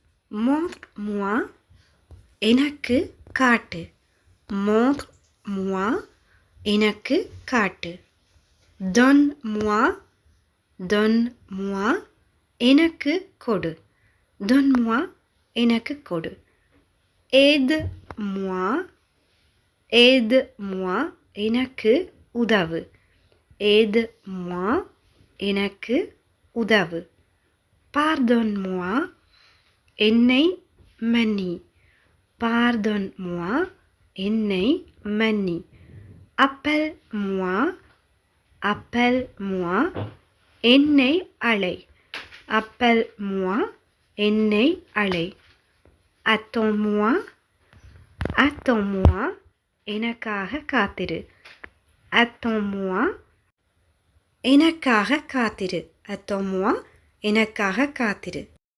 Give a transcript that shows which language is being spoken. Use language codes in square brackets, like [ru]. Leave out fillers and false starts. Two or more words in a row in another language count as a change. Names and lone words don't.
[fr] montre-moi [ta] எனக்கு காட்டு [fr] montre-moi [ta] எனக்கு காட்டு [fr] donne-moi donne-moi [ta] எனக்கு கொடு [fr] donne-moi [ta] எனக்கு கொடு [fr] aide-moi aide-moi [ta] எனக்கு உதவு [fr] aide-moi [ta] எனக்கு உதவு [fr] pardonne-moi [ta] என்னை மன்னி [fr] pardonne-moi [ta] என்னை மன்னி [fr] appelle-moi appelle-moi [ta] என்னை அழை [fr] appelle-moi [ta] என்னை அழை [fr] attends-moi attends-moi [ta] எனக்காக காத்திரு [fr] attends-moi [ta] எனக்காக காத்திரு [fr] attends-moi [ta] எனக்காக காத்திரு